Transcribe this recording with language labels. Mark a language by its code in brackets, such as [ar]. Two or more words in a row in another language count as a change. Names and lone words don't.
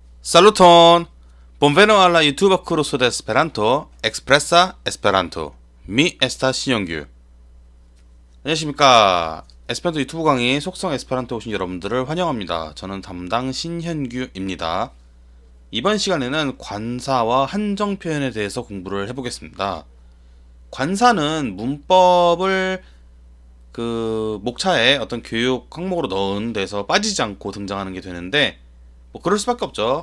[eo] Saluton! Bonveno alla YouTube curso de Esperanto, Expressa Esperanto. Mi estas 신영규. 안녕하십니까. [ko] 에스페란토 유튜브 강의 속성 에스페란토 오신 여러분들을 환영합니다. 저는 담당 신현규입니다. 이번 시간에는 관사와 한정 표현에 대해서 공부를 해보겠습니다. 관사는 문법을 목차에 어떤 교육 항목으로 넣은 데서 빠지지 않고 등장하는 게 되는데 뭐 그럴 수밖에 없죠.